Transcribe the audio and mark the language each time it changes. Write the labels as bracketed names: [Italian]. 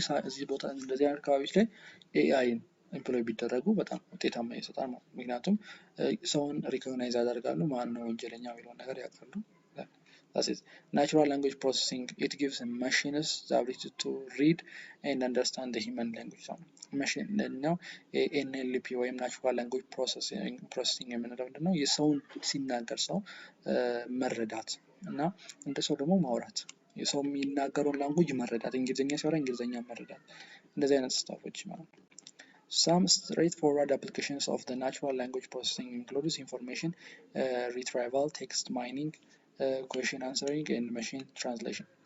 [Amharic] እዚህ ቦታ እንደዚህ አይነት አካባቢዎች ላይ ኤአይን ኢምፕሎይ ቢደረጉ በጣም ውጤታማ ይሰጣል ማለት ነው። ምክንያቱም ሰውን ሪኮግናይዝ ያደርጋሉ፣ ማን ነው ወንጀለኛ የሚለውን ነገር ያውቃሉ። [English] That's it. Natural language processing, it gives machines the ability to read and understand the human language. [Amharic] Machine now NLP ወይም natural language processing የምንለው ምንድነው? የሰውን ሲናገር ሰው መረዳት እና እንደ ሰው ደግሞ ማውራት፣ የሰው የሚናገረውን ላንጉጅ መረዳት፣ እንግሊዝኛ ሲያወራ እንግሊዝኛ መረዳት፣ እንደዚህ አይነት ስታፎች ማለት ነው። [English] Some straightforward applications of the natural language processing includes information retrieval, text mining, question answering and machine translation.